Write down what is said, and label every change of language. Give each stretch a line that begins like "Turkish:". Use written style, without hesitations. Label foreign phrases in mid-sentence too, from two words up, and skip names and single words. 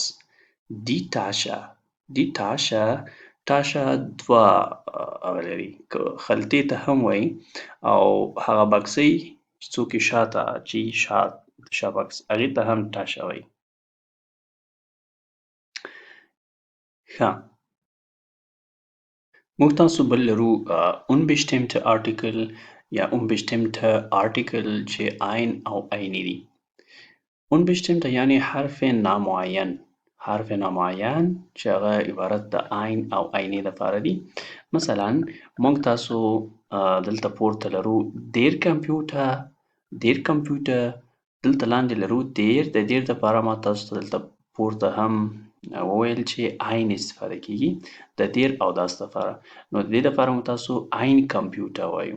Pashto: دی تاشه، دی تاشه، تاشه دوه هغه لري، که خلطې ته هم وایي او هغه بکسۍ چې څوک یې شاته اچوي، شا بکس، هغې ته هم تاشه وایي. ښه، موږ تاسو بل لرو
German: unbestimmte Artikel
Pashto: یا
German: unbestimmte Artikel
Pashto: چې ein او عیني دي. unbestimmte یعنی حرف نامعین، حرف نامعین چې هغه عبارت د ein او عیني دپاره دي. مثلا موږ تاسو دلته پورته لرو
German: der Computer, der Computer,
Pashto: دلته لاندې لرو دیر، د دیر دپاره ما تاسو ته دلته پورته هم وویل چې عین استفاده کیږي د دیر او داس دپاره، نو د دې دپاره مو تاسو
German: ein Computer
Pashto: وایو.